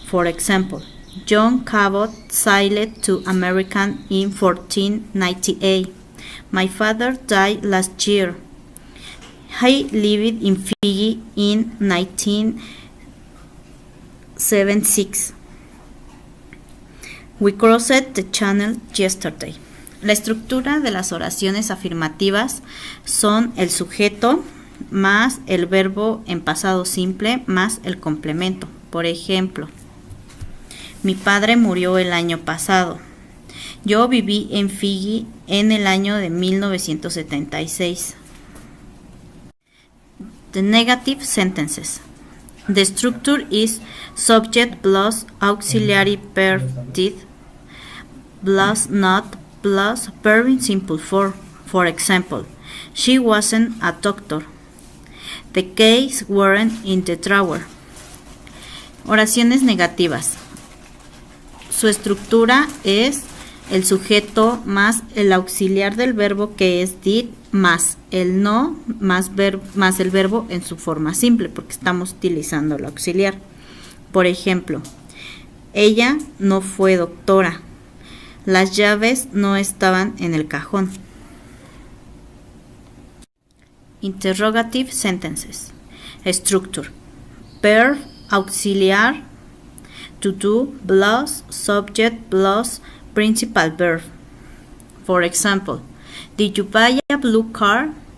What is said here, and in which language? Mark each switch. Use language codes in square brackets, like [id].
[en] For example, John Cabot sailed to America in 1498. My father died last year. He lived in Fiji in 1976. We crossed the channel yesterday. [es] La estructura de las oraciones afirmativas son el sujeto más el verbo en pasado simple más el complemento. Por ejemplo, mi padre murió el año pasado. Yo viví en Fiji en el año de 1976. [en] The negative sentences. The structure is subject plus auxiliary verb did plus not plus verb in simple form. For example, she wasn't a doctor. The keys weren't in the drawer. [es] Oraciones negativas. Su estructura es el sujeto más el auxiliar del verbo que es did más el no más el verbo en su forma simple porque estamos utilizando el auxiliar. Por ejemplo, ella no fue doctora. Las llaves no estaban en el cajón. [en] Interrogative sentences. Structure. Verb, auxiliar, to do, plus, subject, plus, principal verb. For example, did you buy a blue car?